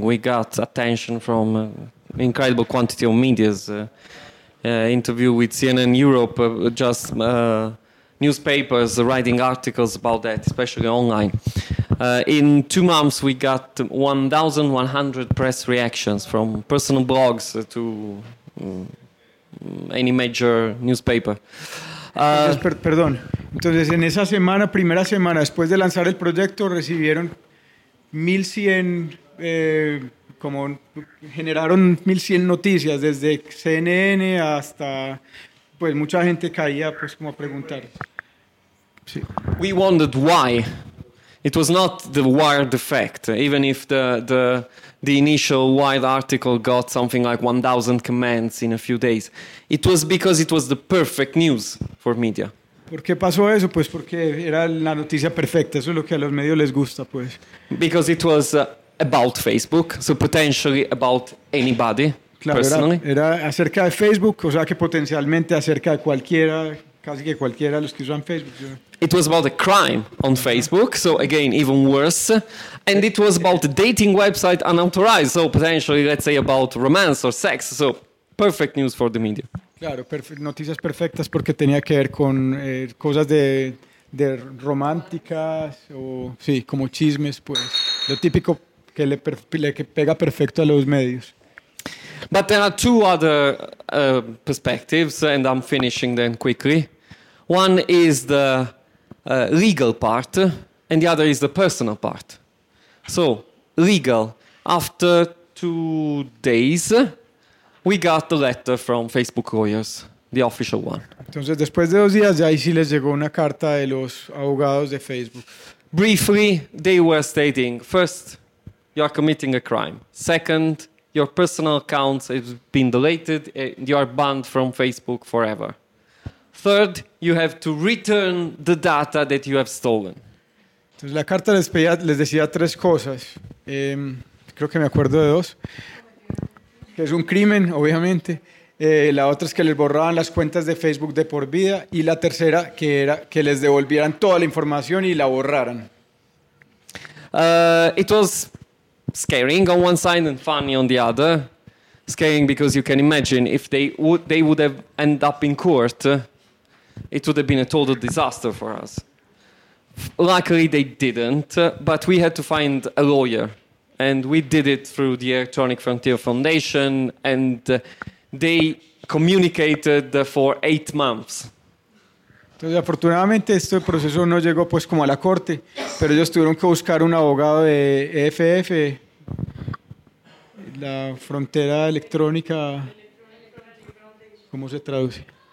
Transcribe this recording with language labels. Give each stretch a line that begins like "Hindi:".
English: We got attention from incredible quantity of media's interview with CNN Europe, just newspapers writing articles about that, especially online. In 2 months, we got 1,100 press reactions from personal blogs to any major newspaper.
Spanish: Perdón. Entonces, en esa semana, primera semana, después de lanzar el proyecto, recibieron 1,100, como generaron 1,100 noticias, desde CNN hasta pues mucha gente caía pues como a preguntar.
English: Sí. We wondered why. It was not the wired effect, even if the initial wired article got something like 1,000 comments in a few days. It was because it was the perfect news for media.
Spanish: ¿Por qué pasó eso? Pues porque era la noticia perfecta. Eso es lo que a los medios les gusta, pues.
English: Because it was about Facebook, so potentially about anybody,
Spanish: claro,
English: personally.
Spanish: Era acerca de Facebook, o sea que potencialmente acerca de cualquiera, casi que cualquiera los que usan Facebook.
English: It was about a crime on Facebook, so again, even worse. And it was about a dating website unauthorized, so potentially, let's say, about romance or sex. So, perfect news for the media.
Spanish: Claro, noticias perfectas porque tenía que ver con cosas de románticas o, sí, como chismes, pues. Lo típico que le pega perfecto a los medios.
English: But there are two other perspectives, and I'm finishing them quickly. One is the legal part, and the other is the personal part. So, legal. After 2 days, we got the letter from Facebook lawyers, the official one.
Spanish: Entonces, después de 2 días, ya ahí sí les llegó una carta de los abogados de Facebook.
English: Briefly, they were stating, first, you are committing a crime. Second, your personal accounts have been deleted, and you are banned from Facebook forever. Third, you have to return the data that you have stolen.
Spanish: Entonces la carta les decía tres cosas. Creo que me acuerdo de dos. Que es un crimen, obviamente. La otra es que les borraban las cuentas de Facebook de por vida. Y la tercera, que era que les devolvieran toda la información y la borraran.
English: It was scary on one side and funny on the other. Scary because you can imagine if they would have ended up in court, it would have been a total disaster for us. Luckily, they didn't, but we had to find a lawyer. And we did it through the Electronic Frontier Foundation, and they communicated for 8 months.
Spanish: Entonces, afortunadamente, este proceso no llegó pues como a la corte, pero ellos tuvieron que buscar un abogado de EFF, la frontera electrónica, ¿cómo se traduce?